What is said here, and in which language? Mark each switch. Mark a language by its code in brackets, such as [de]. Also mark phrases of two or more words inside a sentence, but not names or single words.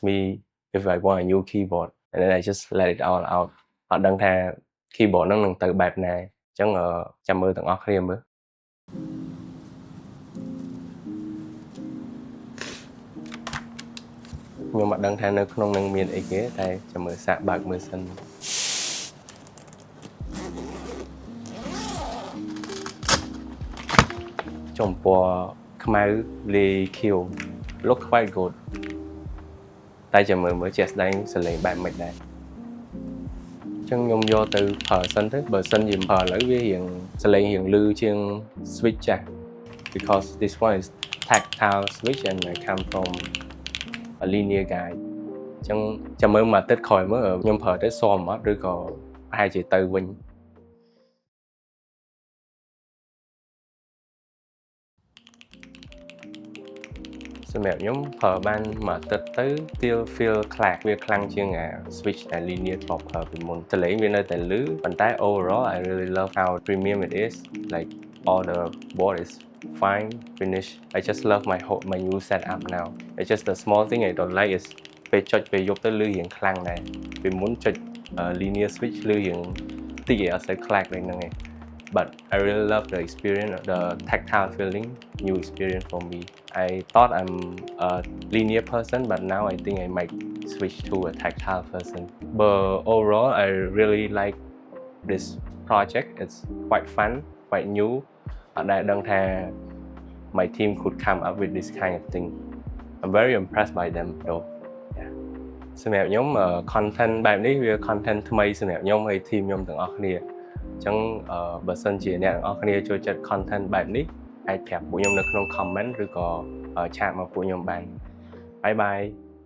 [en] me if I want a new keyboard and then I just let it all out [km] អត់ដឹងថា keyboard ហ្នឹងនឹងទៅបែបណាអញ្ចឹងចាំមើលទាំងអស់គ្នាមើលខ្ញុំអត់ដឹងថានៅក្នុងនឹងមានអីគេតែចាំមើលសាកបើកមើលសិន ចំពោះខ្មៅលាយខៀវ [en] look quite good [km] តែចាំមើលជាក់ស្ដែងសលេងបែបមិនដែរ ចឹងខ្ញុំយកទៅប្រើសិនទៅបើសិនជាប្រើឥឡូវវារៀងសលេងរៀងលឺជាង switch ចាស់ [en] because this one is tactile switch and I come from a linear guy [km] ចឹងចាំមើលមួយអាទិត្យក្រោយមើលខ្ញុំប្រើទៅសមអត់ឬក៏ប្រហែលជាទៅវិញ សម្រាប់ខ្ញុំប្រើបានមួយអាទិត្យទៅ [en] still feel [km] ខ្លះវាខ្លាំងជាង switch ដែល linear ធ្លាប់ប្រើពីមុនស លេងវានៅតែលឺប៉ុន្តែ [en] overall I really love how premium it is like all the board is fine finish I just love my new setup now it's just the small thing I don't like is [km] ពេលចុចពេលយប់ទៅលឺរៀងខ្លាំងដែរពីមុនចុច [en] linear switch [km] លឺរៀងតិចឯអត់សូវខ្លាំងដូចហ្នឹងឯង [en] But I really love the experience, the tactile feeling, new experience for me. I thought I'm a linear person, but now I think I might switch to a tactile person. But overall, I really like this project. It's quite fun, quite new. And I don't have my team could come up with this kind of thing. I'm very impressed by them though. Yeah. [km] សម្រាប់ខ្ញុំ content បែបនេះវា content ថ្មីសម្រាប់ខ្ញុំហើយ team ខ្ញុំទាំងអស់គ្នាអញ្ចឹងបើសិនជាអ្នកទាំងអស់គ្នាចូលចិត្ត content បែបនេះអាចប្រាប់ពួកខ្ញុំនៅក្នុង comment ឬក៏ឆាតមកពួកខ្ញុំបានបាយបាយ